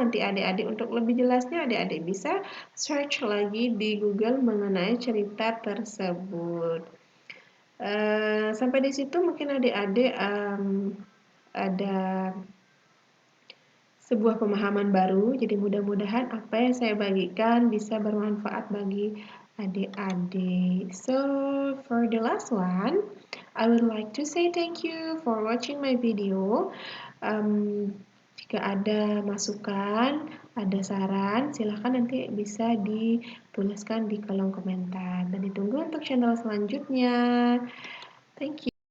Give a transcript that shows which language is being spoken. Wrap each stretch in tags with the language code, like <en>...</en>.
<id>Nanti adik-adik untuk lebih jelasnya adik-adik bisa search lagi di Google mengenai cerita tersebut. Sampai di situ mungkin adik-adik ada sebuah pemahaman baru. Jadi mudah-mudahan apa yang saya bagikan bisa bermanfaat bagi adik-adik.</id> <en>So for the last one, I would like to say thank you for watching my video.</en> <id>Jika ada masukan, ada saran, silahkan nanti bisa dituliskan di kolom komentar. Dan ditunggu untuk channel selanjutnya.</id> <en>Thank you.</en>